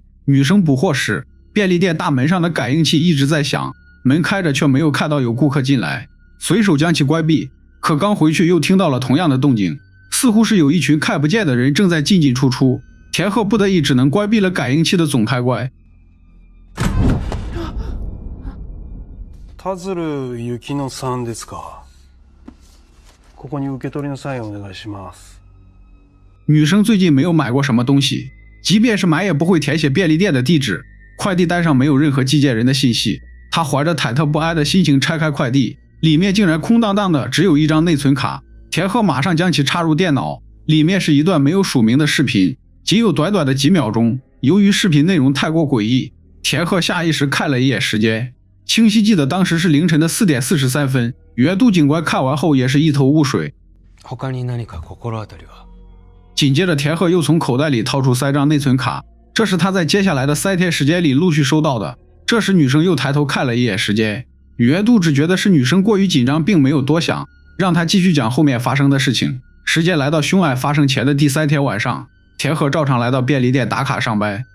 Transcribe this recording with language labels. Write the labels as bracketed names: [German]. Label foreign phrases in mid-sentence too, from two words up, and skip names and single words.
[Chinese] 女生补货时，便利店大门上的感应器一直在响，门开着却没有看到有顾客进来，随手将其关闭。可刚回去又听到了同样的动静，似乎是有一群看不见的人正在进进出出。田鹤不得已只能关闭了感应器的总开关。 [Japanese] 田鶴幸乃さんですか。ここに受け取りのサインお願いします。 [Chinese] 女生最近没有买过什么东西，即便是买也不会填写便利店的地址，快递单上没有任何寄件人的信息。她怀着忐忑不安的心情拆开快递，里面竟然空荡荡的，只有一张内存卡。田鹤马上将其插入电脑，里面是一段没有署名的视频，仅有短短的几秒钟。由于视频内容太过诡异，田鹤下意识看了一眼时间，清晰记得当时是凌晨的4点43分。原都警官看完后也是一头雾水。 [Japanese] 他に何か心当たりは？ [Chinese] 紧接着田鹤又从口袋里掏出3张内存卡，这是他在接下来的3天时间里陆续收到的。这时女生又抬头看了一眼时间，原都只觉得是女生过于紧张，并没有多想，让她继续讲后面发生的事情。时间来到凶案发生前的第3天晚上，田鹤照常来到便利店打卡上班。